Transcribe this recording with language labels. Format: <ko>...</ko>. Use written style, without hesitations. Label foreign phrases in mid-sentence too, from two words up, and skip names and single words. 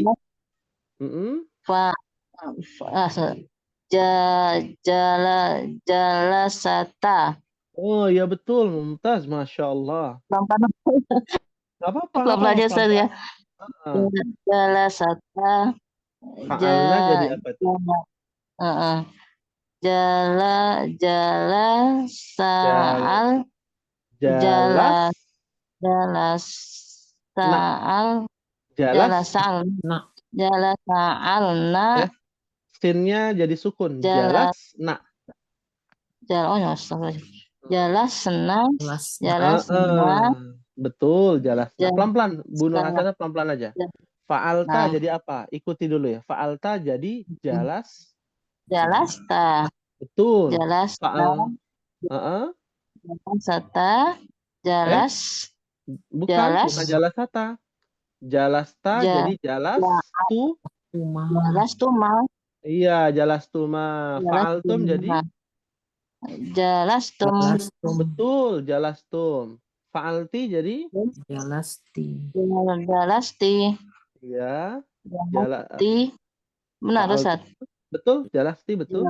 <ar>Jalasat. Fa, jalasata.</ar> <id>Oh, iya betul, Mumtaz,</id> <ar>ما شاء الله.</ar> <id>Pelan-pelan. Gak apa-apa, Pelan-pelan aja Ustaz ya. pelan-pelan.</id> <ar>Jalasata.</ar> <id>Fa'alna jadi apa tuh?</id> <ar>Jala saal Jalas, saal jalas, jala saalna</ar> <id>sinnya jadi sukun.</id> <ar>jala Jalas, nak. jalasna</ar> <id>Betul, jalas. Nah,</id> <ar>jala</ar> <id>pelan-pelan. Bu Nur Hasanah pelan-pelan aja. Fa'alta jadi apa? Ikuti dulu ya. Fa'alta jadi jalas.</id> <ar>jalasta</ar> <id>Betul.</id> <ar>jalasta Fa'al. jalasata jalas</ar> <id>Bukan jalasata. Jalasta jadi jalas tu.</id> <ar>jalas tuma</ar> <id>Iya,</id> <ar>جلستما.</ar> <id>Fa'altum jadi</id> <ar>jalastum</ar> <id>betul, jalastum. Fa'alti jadi</id> <ar>jalasti</ar> <id>iya, jalasti benar Ustaz. betul, jalasti betul.</id>